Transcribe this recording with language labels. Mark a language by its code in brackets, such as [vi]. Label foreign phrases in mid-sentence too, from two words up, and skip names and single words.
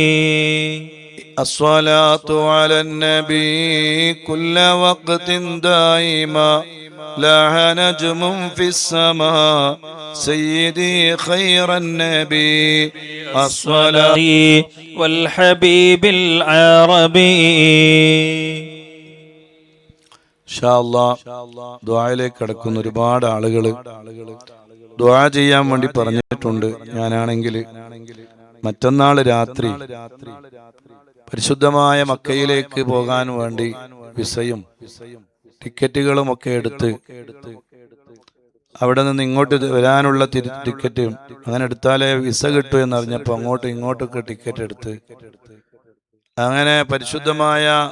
[ar] الصلاة على النبي كل وقت دائما لاح نجم في السماء سيدي خير النبي. الصلاة والحبيب العربي. إن شاء الله [ml] ദുആയിലേക്ക് കടക്കുന്ന ഒരുപാട് ആളുകൾ ദുആ ചെയ്യാൻ വേണ്ടി പറഞ്ഞിട്ടുണ്ട്. ഞാനാണെങ്കിൽ മറ്റന്നാൾ രാത്രി പരിശുദ്ധമായ മക്കയിലേക്ക് പോകാൻ വേണ്ടി വിസയും ടിക്കറ്റുകളും ഒക്കെ എടുത്ത് അവിടെ നിന്ന് ഇങ്ങോട്ട് വരാനുള്ള ടിക്കറ്റും അങ്ങനെ എടുത്താലേ വിസ കിട്ടൂ എന്നറിഞ്ഞപ്പോൾ അങ്ങോട്ടും ഇങ്ങോട്ടൊക്കെ ടിക്കറ്റ് എടുത്ത് അങ്ങനെ പരിശുദ്ധമായ